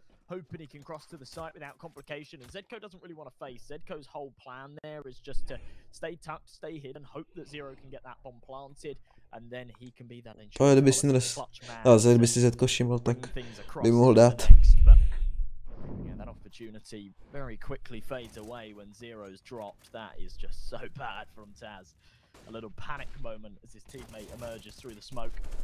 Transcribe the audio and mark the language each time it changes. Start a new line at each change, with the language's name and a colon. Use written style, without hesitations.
English: Hoping he can cross to the site without complication, and Zedko doesn't really want to face. Zedko's whole plan there is just to stay tucked, stay hidden, hope that Zero can get that bomb planted, and then he can be that insurance.
Czech: To je, kdyby si dres. Ale kdyby si Zetko všiml, tak by mohl dát.
English: Yeah, that opportunity very quickly fades away when Zero's dropped. That is just so bad from Taz. A little panic moment as his teammate emerges through the smoke.